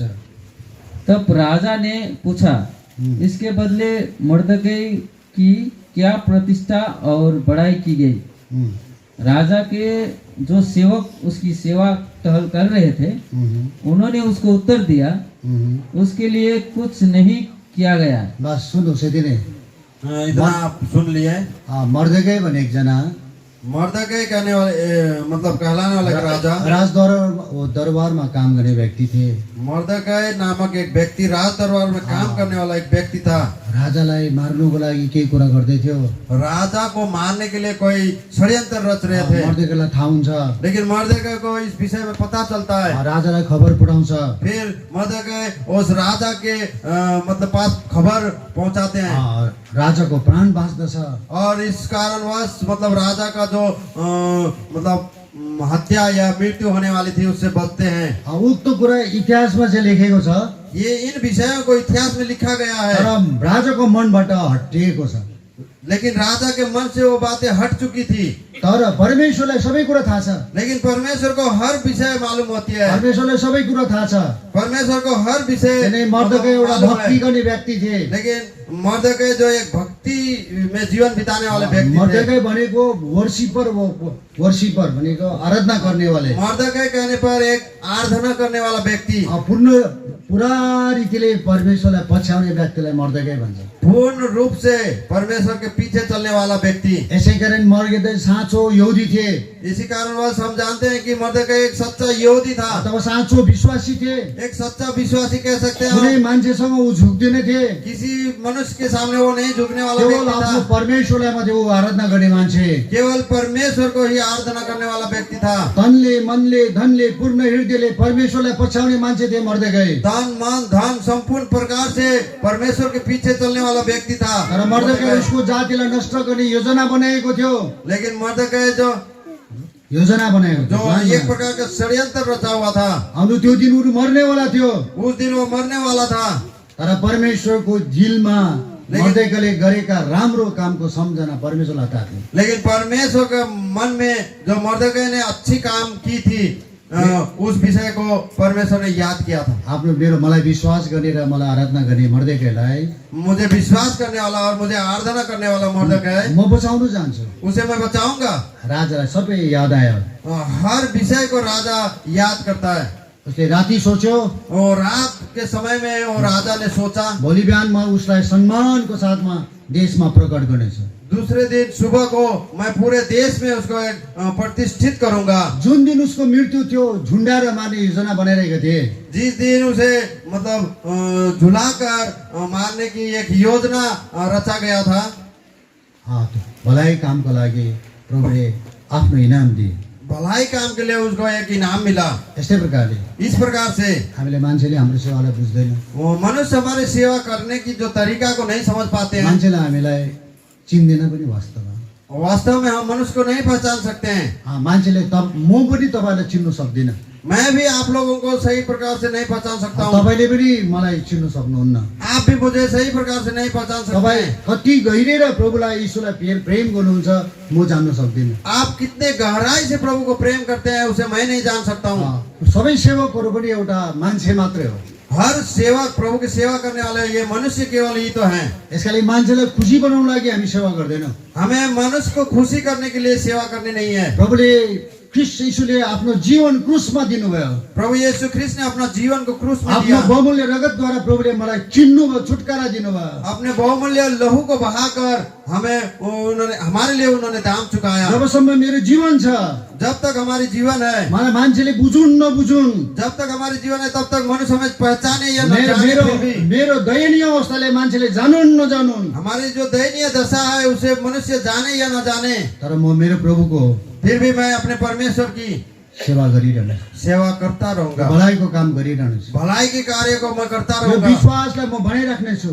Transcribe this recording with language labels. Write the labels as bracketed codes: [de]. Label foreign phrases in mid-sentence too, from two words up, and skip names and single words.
[hi] तब राजा ने पूछा, इसके बदले मुर्दकई की क्या प्रतिष्ठा और बड़ाई की गई? राजा के जो सेवक उसकी सेवा टहल कर रहे थे, उन्होंने उसको उत्तर दिया, उसके लिए कुछ नहीं किया गया। बस सुन, उसी दिन इतना आप सुन लिए। [ne] मर्देकै भने एकजना, [hi] मर्दकै कहने वाले मतलब कहलाने वाले राजा, [ne] दरबारमा काम गर्ने व्यक्ति थे। [hi] मर्दकै नामक एक व्यक्ति राज दरबार में काम करने वाला एक व्यक्ति था। [ne] राजालाई मार्नुको लागि केही कुरा गर्दै थियो। [hi] राजा को मारने के लिए कोई षड्यन्त्र रच रहे थे। [ne] मर्देकैलाई थाहा हुन्छ, [hi] लेकिन मर्दकै को इस विषय में पता चलता है। [ne] राजालाई खबर पठाउँछ। [hi] फिर मर्दकै उस राजा के मतलब पास खबर पहुंचाते हैं। [ne] राजाको प्राण बाँच्दछ। [hi] और इस कारणवश मतलब राजा का जो मतलब हत्या या मृत्यु होने वाली थी उससे बचते हैं। [ne] उक्त कुरा इतिहासमा चाहिँ लेखेको छ। [hi] ये इन विषयों को इतिहास में लिखा गया है। [ne] तर राजाको मनबाट हटिएको छ। [hi] लेकिन राजा के मन से वो बातें हट चुकी थी। [ne] तर परमेश्वरलाई सबै कुरा थाहा छ। [hi] लेकिन परमेश्वर को हर विषय मालूम होती है। [ne] परमेश्वरलाई सबै कुरा थाहा छ। [hi] परमेश्वर को हर विषय। [ne] मर्दकै एउटा भक्ति गर्ने व्यक्ति थिए। [hi] लेकिन मर्दकै जो एक भक्ति भक्ति में जीवन बिताने वाले व्यक्ति थे। [ne] मर्दकै भनेको वर्शिपर भनेको आराधना गर्ने वाले [hi] मर्दकै कहने पर एक आराधना करने वाला व्यक्ति, [ne] पुरा रीतिले परमेश्वरलाई पछ्याउने व्यक्तिलाई मर्दकै भन्छ। [hi] पूर्ण रूप से परमेश्वर के पीछे चलने वाला व्यक्ति। [ne] यसै कारण मर्दकै साँचो यहुदी थिए [hi] इसी कारणवश हम जानते हैं कि मर्दकै एक सच्चा यहूदी था, [ne] अथवा साँचो विश्वासी थिए। [hi] एक सच्चा विश्वासी कह सकते हैं [ne] कुनै [hi] हम। [ne] मान्छेसँग ऊ झुक्दैन थिए, [hi] किसी मनुष्य के सामने वो नहीं झुकने वाला केवल व्यक्ति [ne] आफ्नो [hi] था, [ne] परमेश्वरलाई मात्रै ऊ आराधना गर्ने मान्छे। [hi] केवल परमेश्वर को ही आराधना करने वाला व्यक्ति था। [ne] तनले मनले धनले पूर्ण हृदयले परमेश्वरलाई पछ्याउने मान्छे थिए मर्दकै। [hi] तन मन धन संपूर्ण प्रकार से परमेश्वर के पीछे चलने वाला व्यक्ति था। [ne] तर मर्दकै उसको जातिलाई नष्ट गर्ने योजना बनाएको थियो, [hi] लेकिन मर्दकै जो [ne] योजना बनाएको [hi] जो [ne] थियो। [hi] एक प्रकार का षड्यंत्र रचा हुआ था, [ne] अनि त्यो दिन ऊ मर्नेवाला थियो, [hi] उस दिन वो मरने वाला था। [ne] तर परमेश्वरको दिलमा मर्दकैले गरेका राम्रो कामको सम्झना परमेश्वरलाई थाहा। [hi] लेकिन परमेश्वर के मन में जो मर्दकै ने अच्छी काम की थी, उस विषय को परमेश्वर ने याद किया था। [ne] आफ्नो मलाई विश्वास गर्ने र मलाई आराधना गर्ने मर्दकैलाई [hi] मुझे विश्वास करने वाला और मुझे आराधना करने वाला मर्दकै, [ne] म बचाउन चाहन्छु। [hi] उसे मैं बचाऊंगा। [ne] राजालाई सबै याद आयो। [hi] हर विषय को राजा याद करता है। [ne] उसले राति सोच्यो, [hi] और रात के समय में वो राजा ने सोचा, [ne] भोलि बिहान म उसलाई सम्मानको साथमा देशमा प्रकट गर्नेछु। [hi] दूसरे दिन सुबह को मैं पूरे देश में उसको एक प्रतिष्ठित करूंगा। [ne] जुन दिन उसको मृत्यु थियो झुन्डाएर मार्ने योजना बनाइरहेका थिए, [hi] जिस दिन उसे मतलब झुलाकर मारने की एक योजना रचा गया था, [ne] त्यो भलाइ कामको लागि प्रभुले आफ्नो इनाम दिए। [hi] भलाई काम के लिए उसको एक इनाम मिला। [ne] यस्तै प्रकारले [hi] इस प्रकार से [ne] हामीले मान्छेले हाम्रो सेवालाई बुझ्दैन, [hi] वो मनुष्य हमारी सेवा करने की जो तरीका को नहीं समझ पाते हैं। [ne] मान्छेलाई हामीलाई चिन्दैन पनि वास्तवमा। [hi] वास्तव में हम मनुष्य को नहीं पहचान सकते हैं। [ne] मान्छेले म पनि तपाईँलाई चिन्नु सक्दिनँ, [hi] मैं भी आप लोगों को सही प्रकार से नहीं पहचान सकता हूँ। [ne] तपाईँले पनि मलाई चिन्नु सक्नुहुन्न। [hi] आप भी मुझे सही प्रकार से नहीं पहचान सकते [ne] तपाईँ [hi] हैं। [ne] कति गहिरेर प्रभुलाई यीशुलाई प्रेम गर्नुहुन्छ म जान्न सक्दिनँ। [hi] आप कितने गहराई से प्रभु को प्रेम करते हैं उसे मैं नहीं जान सकता हूँ। [ne] सबै सेवकहरू पनि एउटा मान्छे मात्रै हो। [hi] हर सेवक प्रभु की सेवा करने वाले ये मनुष्य केवल ही तो हैं। [ne] यसका लागि मान्छेलाई खुसी बनाउन लागि हामी सेवा गर्दैनौँ। [hi] हमें मनुष्य को खुशी करने के लिए सेवा करनी नहीं है। [ne] प्रभुले ख्रीष्ट यीशुले आफ्नो जीवन क्रुसमा दिनुभयो। [hi] प्रभु यीशु ख्रिस्ट ने अपना जीवन को क्रूस में [ne] आफ्नो [hi] दिया। [ne] बहुमूल्य रगतद्वारा प्रभुले मलाई चिन्नुभयो, छुटकारा दिनुभयो। [hi] अपने बहुमूल्य लहू को बहाकर हमें उन्होंने हमारे लिए उन्होंने दाम चुकाया। [ne] जबसम्म मेरो जीवन छ, [hi] जब तक हमारी जीवन है, [ne] मलाई मान्छेले बुझुन् नबुझुन्, [hi] जब तक हमारी जीवन है, तब तक मनुष्य हमें पहचाने या न जाने [ne] मेरो [hi] फिर भी [ne] मेरो दयनीय अवस्थाले मान्छेले जानुन् नजानुन्, [hi] हमारी जो दयनीय दशा है उसे मनुष्य जाने या न जाने, [ne] तर म मेरो प्रभुको [hi] फिर भी मैं अपने परमेश्वर की [ne] सेवा गरिरहने, [hi] सेवा करता रहूंगा। [ne] भलाइको काम गरिरहने छु। [hi] भलाई के कार्य को मैं करता [ne] यो [hi] रहूंगा। [ne] विश्वासलाई म बनाइराख्ने छु।